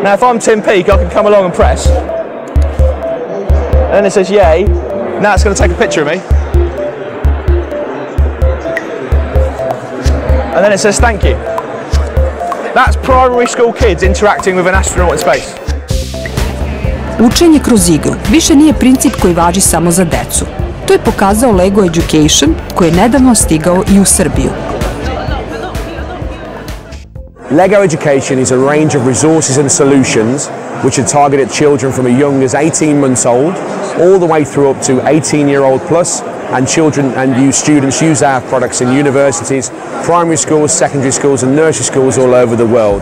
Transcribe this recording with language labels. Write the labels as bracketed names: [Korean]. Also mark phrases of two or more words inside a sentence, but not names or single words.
[English] Now if I'm Tim Peake, I can come along and press, and then it says yay. Now it's going to take a picture of me, and then it says thank you. That's primary school kids interacting with an astronaut in space. [Serbian] Učenje kroz igru više nije princip koji važi samo za decu. To je pokazao Lego Education, koji je nedavno stigao i u Srbiju. [English] Lego Education is a range of resources and solutions which are targeted at children from as young as 18 months old all the way through up to 18-year-old plus, and children and students use our products in universities, primary schools, secondary schools and nursery schools all over the world.